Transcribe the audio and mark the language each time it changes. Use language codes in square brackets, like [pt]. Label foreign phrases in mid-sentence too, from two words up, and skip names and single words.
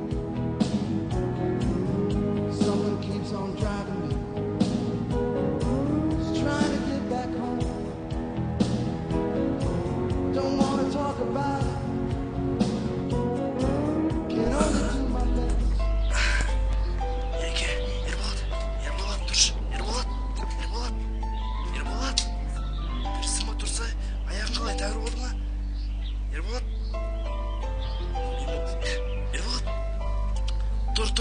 [en] Someone keeps on driving me, just trying to get back home. Don't want to talk about it, can only do my best. [kk] Ереке, Ерболат, дұрыс. Ерболат. Тұрсың ба, тұрса, аяғың қалай, тәуір болды ма? Ерболат. Тұр.